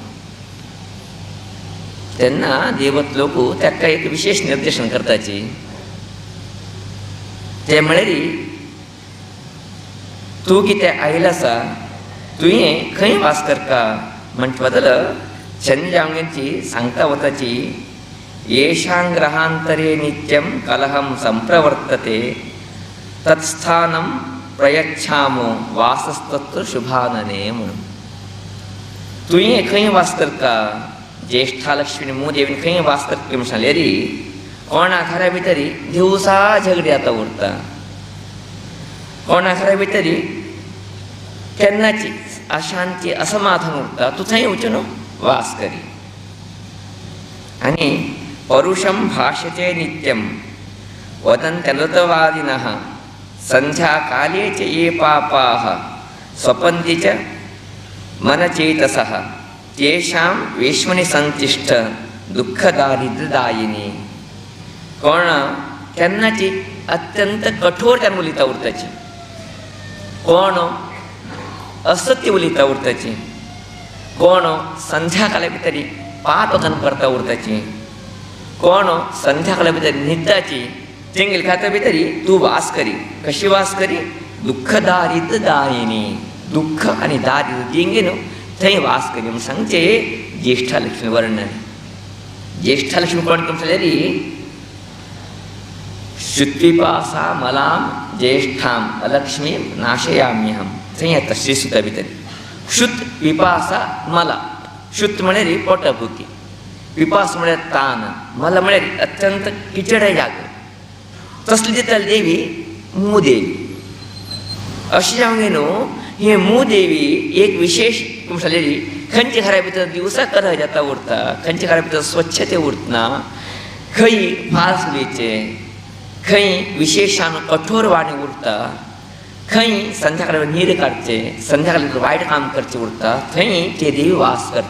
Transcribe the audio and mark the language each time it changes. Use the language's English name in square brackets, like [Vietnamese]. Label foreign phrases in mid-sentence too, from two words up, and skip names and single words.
[Konkani] तेन्ना देवत लोक ताका एक विशेष निर्देशन करताची. ते म्हळ्यार तूं कितें आयला आसा, तुवें खंय वास करता म्हणचे बदल चंद्रांगेची सांगता वताची. [Sanskrit] येषां ग्रहांतरे नित्यं कलहं संप्रवर्तते तत्स्थानं प्रयच्छामो वासस्तत्र शुभानने म्हणून. [Konkani] तुवें खंय वास करता, ज्येष्ठा लक्ष्मी मोदेवीन खंय वास करता म्हणून सांगल्यार कोणा घरा भितर दिवसा झगडी जाता उरता. कोणा घरा भितर केन्नाची अशांती असमाधान उरता. तूं थंय वचून न्हू वास करी. [Sanskrit] आनी परुषं भाष्यते नित्यं वदन्त्यनृतवादिनः संध्याकाले च ये पापाः स्वपन्ति च मनचेतसः तेषां वेश्मनि संतिष्ठ दुःखदारिद्र्यदायिनी. [Konkani] कोण केन्नाची अत्यंत कठोर त्यान उलयता उरताची, कोण असत्य उलयता उरताची, कोण संध्याकाळा भितर पाप कन करता उरताची, कोण संध्याकाळा भितर न्हिदताची. तेंगेल खाता भितर तूं वास करी. कशी वास करी, दुःखदारिद्र्यदायिनी. दुःख आनी दारिद्र्य तेंगे न्हू थंय वास करी म्हूण सांगचे ज्येष्ठा लक्ष्मी वर्णन. ज्येष्ठा लक्ष्मी कोण म्हणल्यार [Sanskrit] श्रुत्पिपासा मलां ज्येष्ठां अलक्ष्मीं नाशयाम्यहं. [Konkani] थंय येता श्रीसुता भितर. [Sanskrit] श्रुत पिपासा मला. [Konkani] श्रुत म्हळ्यार पोटभुकी, पिपास म्हळ्यार तान, मला म्हळ्यार अत्यंत किचड जाग. तसली दिताली देवी मोदेवी. अशी जावंक न्हू ही मोदेवी एक विशेष सांगलेली. खंयच्या घरा भितर दिवसा कलह जाता उरता, खंयच्या घरा भितर स्वच्छते उरतना, खंय फास उलयचें, खंय विशेशान कठोर वाणी उरता, खंय संध्याकाळी न्हीद काडचे, संध्याकाळी वायट काम करचें उरता, थंय ते देवी वास करता.